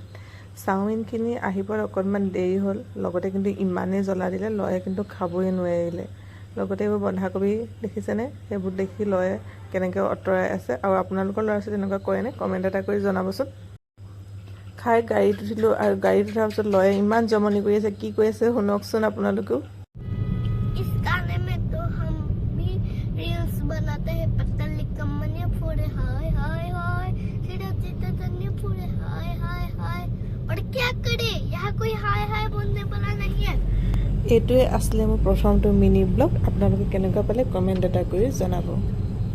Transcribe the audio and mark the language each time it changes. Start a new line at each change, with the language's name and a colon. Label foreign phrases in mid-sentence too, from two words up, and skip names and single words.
Assamese: চাওমিনখিনি আহিবলৈ অকণমান দেৰি হ'ল, লগতে কিন্তু ইমানেই জ্বলা দিলে লয়ে কিন্তু খাবই নোৱাৰিলে। লগতে এইবোৰ বন্ধাকবি দেখিছেনে? সেইবোৰ দেখি লয়ে কেনেকৈ আঁতৰাই আছে। আৰু আপোনালোকৰ ল'ৰা ছোৱালী তেনেকুৱা কৰেনে? কমেণ্ট এটা কৰি জনাবচোন। খাই গাড়ীত উঠিলোঁ, আৰু গাড়ীত উঠাৰ পিছত লয়ে ইমান জমনি কৰি আছে। কি কৈ আছে শুনকচোন আপোনালোকেও।
Hindi: बनाते हैं पतली कमनिया पूरे हाय हाय हाय सीधा सीधा तन्ने पूरे हाय हाय हाय और क्या करे यहाँ कोई हाय हाय बोलने वाला नहीं है।
Assamese: এইটোৱে আছিলে মোৰ প্ৰথমটো মিনি ব্লগ। আপোনালোকে কেনেকুৱা পালে কমেণ্ট এটা কৰি জনাব।